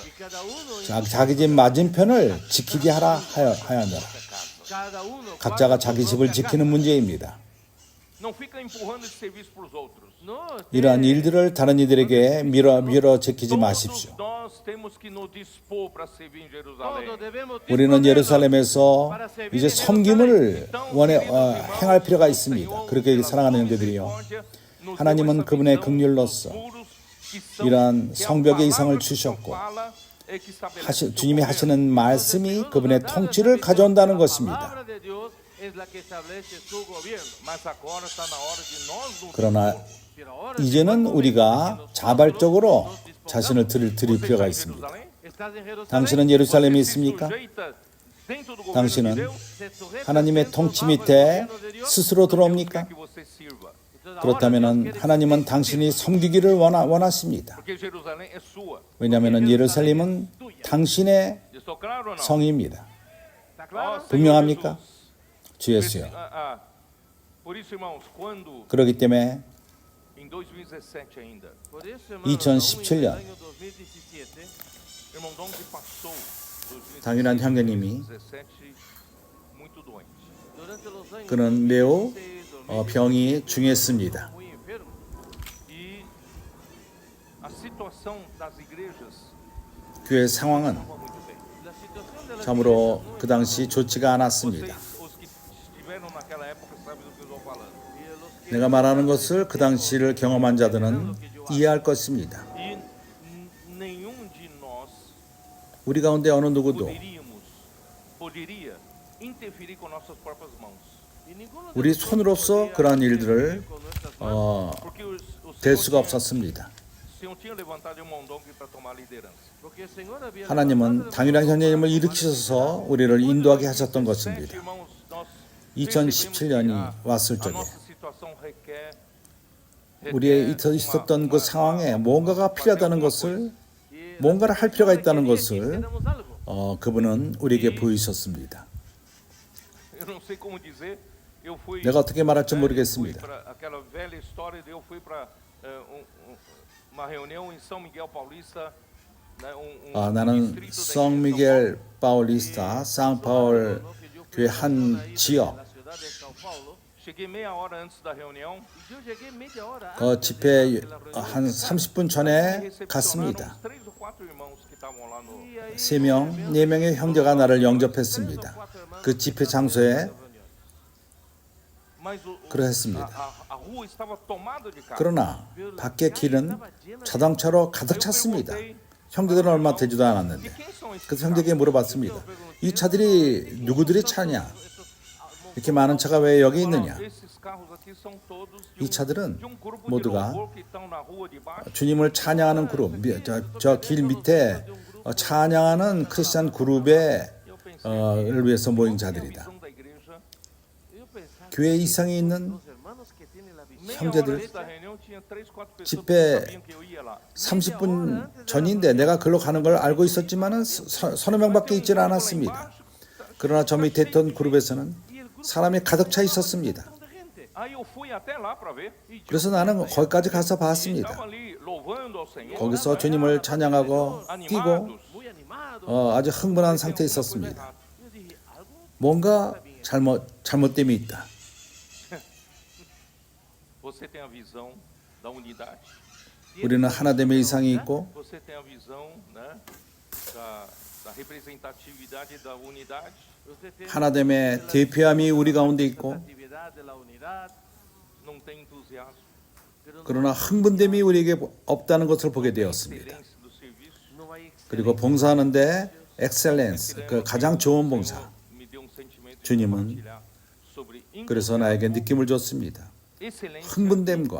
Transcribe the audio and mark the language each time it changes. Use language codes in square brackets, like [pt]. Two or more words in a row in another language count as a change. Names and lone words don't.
[es] y cada uno [ko] 자기 집 맞은편을 지키게 하라 하였노라. [es] cada uno [ko] 각자가 [es] guarda [ko] 자기 [es] su [ko] 집을 [es] propia [ko] 지키는 문제입니다. [pt] Não fica empurrando esse serviço para os outros. [es] casa. No, [ko] 이러한 일들을 다른 이들에게 밀어 제키지 마십시오. [pt] Todos nós temos que nos dispor para servir em Jerusalém. [es] todos debemos [ko] 우리는 [es] disponernos [ko] 예루살렘에서 이제 섬김을 행할 필요가 있습니다. 그렇게 사랑하는 형제들이요. 하나님은 그분의 긍휼로서 이러한 성벽의 이상을 주셨고 주님이 하시는 말씀이 그분의 통치를 가져온다는 것입니다. [es] palabra de Dios es la que establece su gobierno. [pt] Mas agora está na hora de nós nos [ko] 그러나 [es] Pero ahora [ko] 이제는 우리가 자발적으로 자신을 드릴 필요가 있습니다. [es] estás en Jerusalén, [ko] 당신은 예루살렘에 있습니까? 당신은 하나님의 통치 밑에 스스로 들어옵니까? 그렇다면 하나님은 당신이 섬기기를 원하십니다. 왜냐하면 예루살렘은 당신의 성입니다. 분명합니까? 주 예수요. 그렇기 때문에 [pt] Em 2017 ainda, [es] por eso, hermano, 2017 aún en el año 2017, [pt] irmão Dom que passou [ko] 당연한 형제님이 [pt] 2017 muito doente. [es] durante los años [ko] 그는 매우 2016, 병이 중했습니다. [es] muy enfermo. [pt] E a situação das igrejas [ko] 교회 상황은 [pt] não vai muito bem. [es] La situación de la [ko] 참으로 [es] iglesia no [ko] 그 당시 좋지가 [pt] Vocês, [ko] 않았습니다. [pt] os que estiveram naquela época, sabem do que eu estou falando. [es] y los que [ko] 내가 말하는 것을 그 당시를 경험한 자들은 이해할 것입니다. [pt] E nenhum de nós [ko] 우리 가운데 어느 누구도 [pt] poderia interferir com nossas próprias mãos. [es] y ninguno de [ko] 우리 [es] nosotros [ko] 손으로서 [es] podía [ko] 그러한 [es] interferir [ko] 일들을 [es] con nuestras manos, [pt] Porque o [ko] 될 [pt] Senhor [ko] 수가 [pt] tinha, [ko] 없었습니다. [pt] o Senhor tinha levantado irmão Dom para tomar a liderança. [es] porque el Señor había [ko] 하나님은 [es] levantado [ko] 당일한 [es] el [ko] 형제님을 일으키셔서 우리를 인도하게 하셨던 것입니다. [pt] Irmãos, nós [ko] 2017년이 [pt] percebemos que [ko] 왔을 [pt] a [ko] 적에 [pt] nossa situação requer [ko] 우리의 있었던 그 상황에 뭔가가 필요하다는 것을 [es] y [ko] 뭔가를 할 필요가 있다는 [es] quería que [ko] 것을 [es] hiciéramos algo. [ko] 그분은 우리에게 보이셨습니다. [pt] eu não sei como dizer, eu fui [ko] 내가 어떻게 말할지 [pt] fui [ko] 모르겠습니다. [pt] para aquela velha história de eu fui para uma reunião em São Miguel Paulista, né, [ko] 나는 [pt] distrito da igreja de São [ko] 성미겔 파울리스타 상파울 [es] No, que yo fui [ko] 교회 [es] a [ko] 한 [es] una isla [ko] 지역 [es] de la ciudad de Sao Paulo, [pt] Cheguei meia hora antes da reunião. [es] y yo llegué media hora [ko] 그 [es] antes [ko] 집회 [es] de la reunión. [ko] 한 30분 [pt] Me [ko] 전에 [pt] recepcionaram [ko] 갔습니다. [pt] uns 3 ou 4 irmãos que estavam lá no. [es] Y ahí [ko] 3명, 4명의 형제가 나를 영접했습니다. 그 집회 장소에 [pt] Mas [ko] 그랬습니다. [pt] a rua estava tomada de carro. [ko] 그러나 밖의 길은 자동차로 가득 찼습니다. 형제들은 얼마 되지도 않았는데 그래서 형제에게 물어봤습니다. 이 차들이 누구들의 차냐? 이렇게 많은 차가 왜 여기 있느냐? [pt] Esses carros aqui são todos [ko] 이 차들은 [pt] de um grupo de [ko] 모두가 [pt] louvor que estão na rua de baixo. [ko] 주님을 찬양하는 그룹, 저 길 밑에 찬양하는 크리스찬 그룹의 를 위해서 모인 자들이다. [pt] Visão da igreja [ko] 교회 이상에 있는 [es] Los hermanos que tienen la visión. [pt] Meia [ko] 형제들, [pt] hora antes da reunião tinha 3, 4 pessoas que [ko] 집회 [pt] sabiam que eu ia lá. [ko] 30분 전인데 내가 글로 가는 걸 알고 있었지만은 서너 명밖에 있질 않았습니다. 그러나 저 밑에 있던 그룹에서는 사람이 가득 차 있었습니다. [pt] Aí eu fui até lá para ver. [ko] 그래서 나는 거기까지 가서 [pt] Estava [ko] 봤습니다. [pt] ali louvando ao Senhor. [ko] 거기서 주님을 찬양하고 뛰고 [pt] animados. [es] Muy animados. [ko] 아주 흥분한 상태에 있었습니다. [es] Yo dije, algo [ko] 뭔가 잘못됨이 있다. [pt] Você tem a visão da unidade. [ko] 우리는 하나됨의 이상이 있고 [pt] Você tem a visão, né, da representatividade da unidade. [es] usted tiene [ko] 하나됨의 대표함이 우리 가운데 있고 [es] actividad de la unidad, [pt] Não tem entusiasmo. [es] pero [ko] 그러나 흥분됨이 우리에게 없다는 것을 보게 되었습니다. [pt] Excelência do serviço. [es] no hay [ko] 그리고 봉사하는데 엑셀런스, 그 가장 좋은 봉사. [pt] Me deu um sentimento de [ko] 주님은 [pt] compartilhar sobre [ko] 그래서 나에게 느낌을 줬습니다. [pt] excelência [ko] 흥분됨과